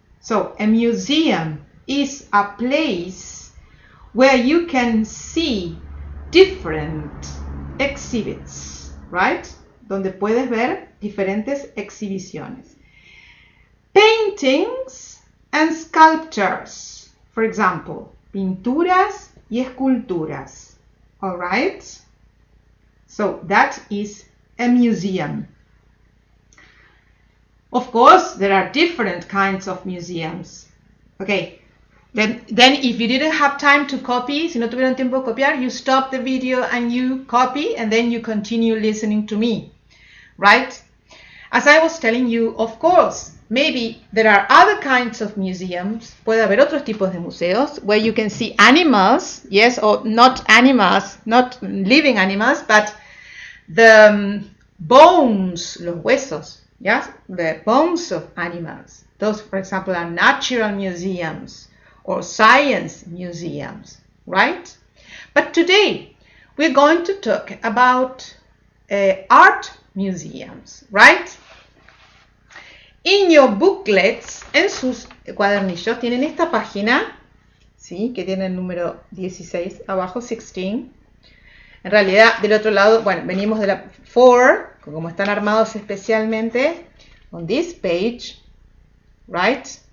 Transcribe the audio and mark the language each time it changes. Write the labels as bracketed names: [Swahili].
[English] So, a museum is a place where you can see different exhibits, right? [Spanish] Donde puedes ver diferentes exhibiciones. [English] Paintings and sculptures. For example, [Spanish] pinturas y esculturas. [English] All right? So that is a museum. Of course, there are different kinds of museums. Okay. Then if you didn't have time to copy, [Spanish] si no tuvieron tiempo de copiar, [English] you stop the video and you copy and then you continue listening to me. Right? As I was telling you, of course, maybe there are other kinds of museums. [Spanish] Puede haber otros tipos de museos [English] where you can see animals, yes, or not animals, not living animals, but the bones, [Spanish] los huesos, [English] yes, the bones of animals. Those, for example, are natural museums or science museums, right? But today we're going to talk about art museums, right? In your booklets, [Spanish] en sus cuadernillos, tienen esta página, ¿sí? Que tiene el número 16 abajo, 16. En realidad, del otro lado, bueno, venimos de la 4, como están armados especialmente, [English] on this page, right?